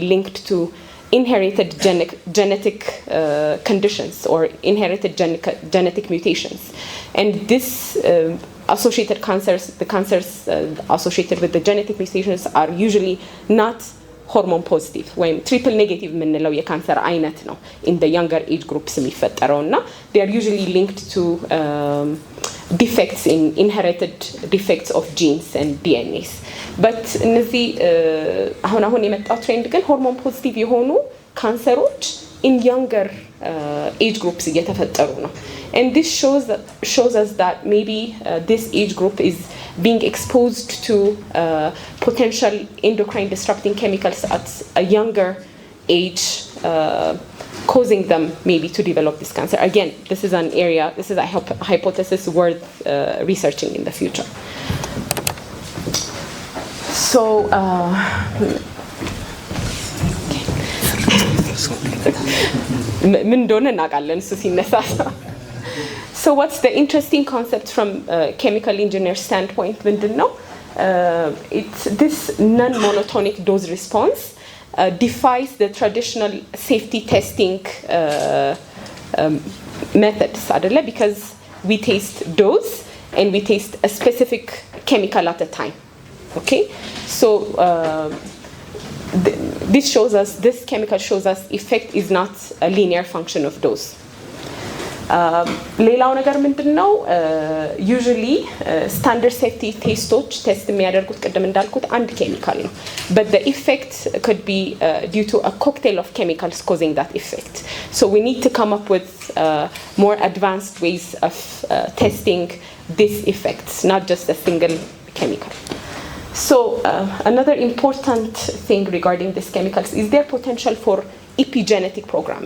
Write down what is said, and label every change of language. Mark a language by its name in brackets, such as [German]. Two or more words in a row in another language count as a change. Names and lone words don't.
[English] linked to inherited genetic conditions or inherited genetic mutations, and this associated cancers, the cancers associated with the genetic mutations, are usually not hormone positive ወይም triple negative [Amharic] የምንለው የካንሰር አይነት ነው [English] in the younger age groups የሚፈጠረውና they are usually linked to defects in inherited defects of genes and DNAs. [Amharic] but እነዚህ አሁን የመጣው ትሬንድ ግን [English] hormone positive [Amharic] የሆኑ ካንሰሮች [English] in younger age groups [Amharic] እየተፈጠሩ ነው. [English] And this shows us that maybe this age group is being exposed to potential endocrine disrupting chemicals at a younger age, causing them maybe to develop this cancer. Again, this is an area, this is a hypothesis worth researching in the future. So, [Amharic] ምን እንደሆነ እናውቃለን እሱ ሲነሳ። [English] So what's the interesting concept from chemical engineer standpoint? It's this non-monotonic dose response defies the traditional safety testing methods, because we taste dose and we taste a specific chemical at a time. Okay, so this chemical shows us effect is not a linear function of dose. [Amharic] ሌላው ነገር ምንድነው [English] usually standard safety testoች [Amharic] ቴስት የሚያደርጉት ቅድም እንዳልኩት አንድ ኬሚካል ነው, [English] but the effect could be due to a cocktail of chemicals causing that effect. So we need to come up with more advanced ways of testing these effects, not just a single chemical. So another important thing regarding these chemicals is their potential for epigenetic programming.